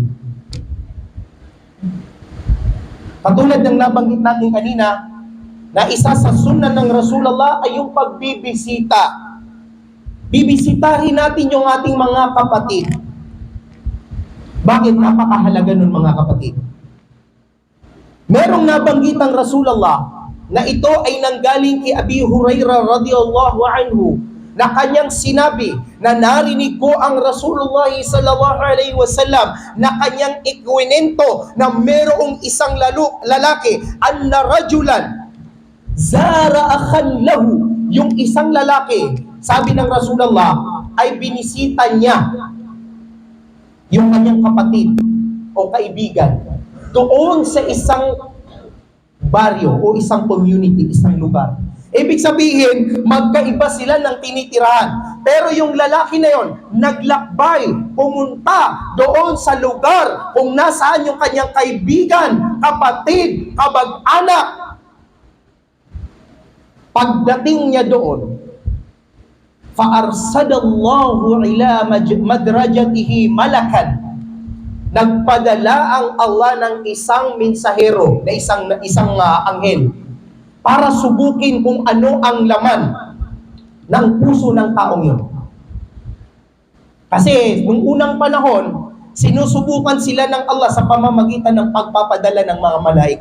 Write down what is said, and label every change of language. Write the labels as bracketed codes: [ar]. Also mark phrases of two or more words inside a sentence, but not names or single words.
[tl] Katulad ng nabanggit natin kanina, na isa sa sunnah ng Rasulullah ay yung pagbibisita. Bibisitahin natin yung ating mga kapatid. Bakit napakahalaga nun mga kapatid? Merong nabanggit ang Rasulullah na ito ay nanggaling kay Abi Hurairah [ar] رضي الله عنه [tl] na kanyang sinabi na narinig ko ang Rasulullah [ar] صلى الله عليه وسلم [tl] na kanyang ikwinento na merong isang lalaki [ar] أن رجلا زار أخا له, [tl] yung isang lalaki, sabi ng Rasulullah, ay binisita niya yung kanyang kapatid o kaibigan doon sa isang baryo o isang community, isang lugar. Ibig sabihin, magkaiba sila ng tinitirahan. Pero yung lalaki na yon, naglakbay, pumunta doon sa lugar kung nasaan yung kanyang kaibigan, kapatid, kabag-anak. Pagdating niya doon, [ar] فأرصد الله على مدرجته ملكا. [tl] Nagpadala ang Allah ng isang mensahero, na isang anghel, para subukin kung ano ang laman ng puso ng taong yun. Kasi nung unang panahon, sinusubukan sila ng Allah sa pamamagitan ng pagpapadala ng mga malaika.